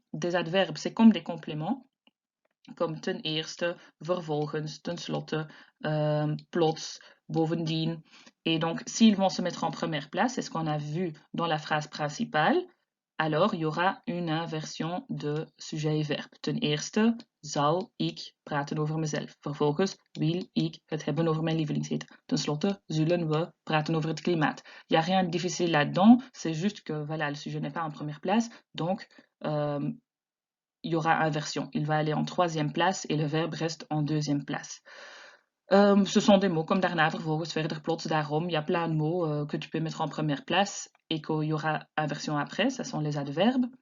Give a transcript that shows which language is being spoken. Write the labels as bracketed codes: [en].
[fr] Des adverbes, c'est comme des compléments, comme [nl] ten eerste, vervolgens, ten slotte, plots, bovendien. [fr] Et donc, s'ils vont se mettre en première place, c'est ce qu'on a vu dans la phrase principale, alors il y aura une inversion de sujet et verbe. [nl] Ten eerste zal ik praten over mezelf. Vervolgens wil ik het hebben over mijn lievelingseten. Ten slotte zullen we praten over het klimaat. [fr] Il n'y a rien de difficile là-dedans, c'est juste que voilà, le sujet n'est pas en première place, donc il y aura inversion. Il va aller en troisième place et le verbe reste en deuxième place. Ce sont des mots comme [nl] daarna, vervolgens, verder, plots, daarom. [fr] Il y a plein de mots que tu peux mettre en première place et qu'il y aura inversion après. Ça sont les adverbes.